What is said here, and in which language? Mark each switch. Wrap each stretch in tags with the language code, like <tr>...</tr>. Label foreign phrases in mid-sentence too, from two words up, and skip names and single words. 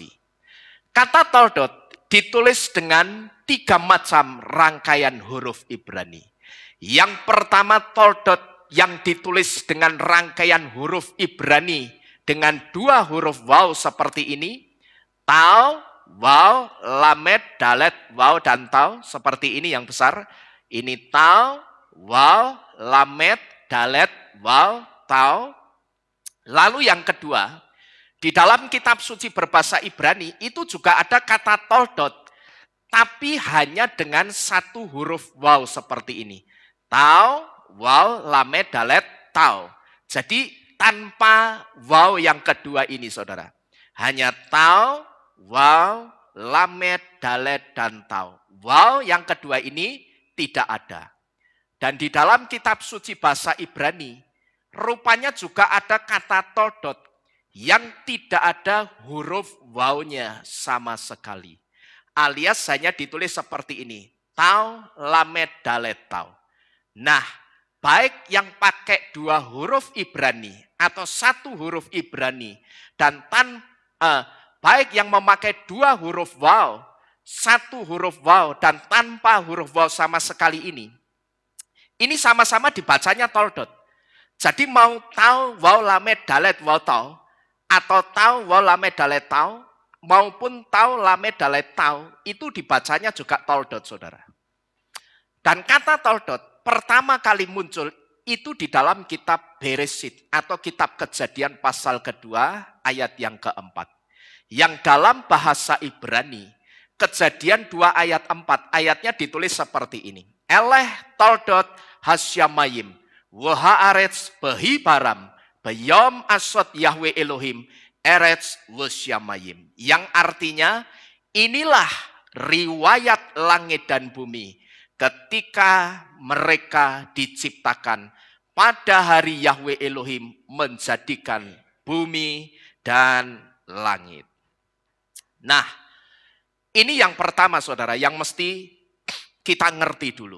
<id>Kata toldot ditulis dengan 3 macam rangkaian huruf Ibrani. Yang pertama toldot yang ditulis dengan rangkaian huruf Ibrani dengan 2 huruf waw seperti ini.</id> <he>תו, וו, למד, דלת, וו, dan תו.</he> <id>Seperti ini yang besar. Ini</id> <he>תו, וו, למד, דלת, וו, תו.</he> <id>Lalu yang kedua, di dalam kitab suci berbahasa Ibrani itu juga ada kata toldot, tapi hanya dengan 1 huruf waw seperti ini.</id> <he>תו, וו, למד, דלת, תו.</he> <id>Jadi tanpa waw yang kedua ini saudara.</id> <he>Hanya תו, וו, למד, דלת, dan tau.</he> <id>Waw yang kedua ini tidak ada. Dan di dalam kitab suci bahasa Ibrani, rupanya juga ada kata toldot yang tidak ada huruf wawnya sama sekali. Alias hanya ditulis seperti ini.</id> <he>תו, למד, דלת, תו.</he> <id>Nah, baik yang pakai 2 huruf Ibrani atau 1 huruf Ibrani dan baik yang memakai 2 huruf waw, 1 huruf waw dan tanpa huruf waw sama sekali ini sama-sama dibacanya toldot. Jadi mau</id> <he>תו, וו, למד, דלת, וו, תו, atau תו, וו, למד, דלת, תו, maupun תו, למד, דלת, תו,</he> <id>itu dibacanya juga toldot, saudara. Dan kata toldot pertama kali muncul itu di dalam kitab Beresit atau kitab Kejadian pasal kedua ayat yang keempat. Yang dalam bahasa Ibrani, Kejadian 2 ayat 4, ayatnya ditulis seperti ini.</id> <he>אלה תולדות השמים והארץ בהבראם, ביום עשות יהוה אלהים, ארץ ושמים.</he> <id>Yang artinya, inilah riwayat langit dan bumi ketika mereka diciptakan pada hari Yahweh Elohim menjadikan bumi dan langit. Nah, ini yang pertama saudara, yang mesti kita ngerti dulu.</id>